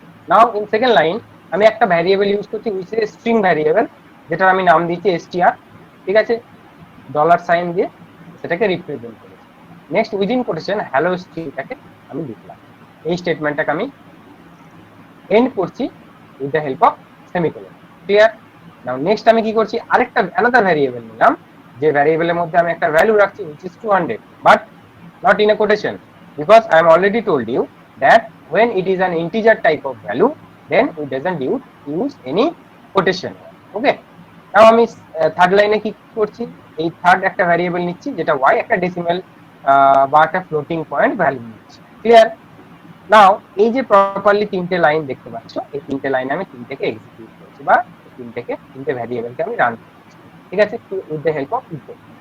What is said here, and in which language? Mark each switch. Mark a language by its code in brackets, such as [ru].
[bn] Now in second line আমি একটা variable use করছি উইচ ইজ স্ট্রিং ভ্যারিয়েবল, যেটার আমি নাম দিচ্ছি str, ঠিক আছে, ডলার সাইন দিয়ে সেটাকে রিপ্রেজেন্ট করেছি। নেক্সট উইদিন কোটেশন হ্যালো স্ট্রিংটাকে আমি লিখলাম, এই স্টেটমেন্টটাকে আমি এন্ড করছি [en] With the help of semicolon. [bn] Clear? [en] now next আমি কি করছি, [bn] আরেকটা অ্যানাদার ভ্যারিয়েবল নিলাম, যে ভ্যারিয়েবলের মধ্যে আমি একটা ভ্যালু রাখছি [en] which is 200, but not in a quotation, because I am already told you that when it is an integer type of value then we doesn't use any quotation. [bn] Okay, নাও আমি third লাইনে কি করছি, এই third একটা variable নিচ্ছি যেটা y, একটা decimal বা একটা ফ্লোটিং পয়েন্ট ভ্যালু নিচ্ছি। ক্লিয়ার? নাও এই যে প্রপারলি তিনটে লাইন দেখতে পাচ্ছ, এই তিনটে লাইন আমি তিনটেকে এক্সিকিউট করছি, বা তিনটে ভ্যারিয়েবলকে আমি রান করছি, ঠিক আছে, [en] With the help of echo.